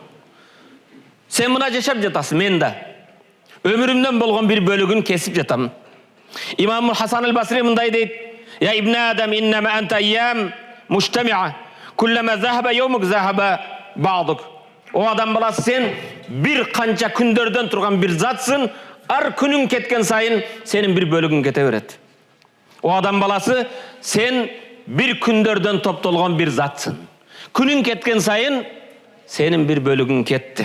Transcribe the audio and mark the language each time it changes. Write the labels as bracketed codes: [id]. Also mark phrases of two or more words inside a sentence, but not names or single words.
[ky] Сен мына жашап жатасың, мен да. Өмүрүмдөн болгон бир бөлүгүн кесип жатам. Имам Хасан аль-Басри мындай дейт: [ar] "يا ابن آدم, إنما أنت أيام مجتمعة. كلما ذهب يومك ذهب بعضك." [ky] О адам баласы, сен бир канча күндөрдөн турган бир затсың, ар күнүң кеткен сайын сенин бир бөлүгүң кете берет. О адам баласы, сен бир күндөрдөн топтолгон бир затсың. Күнүң кеткен сайын сенин бир бөлүгүң кетти.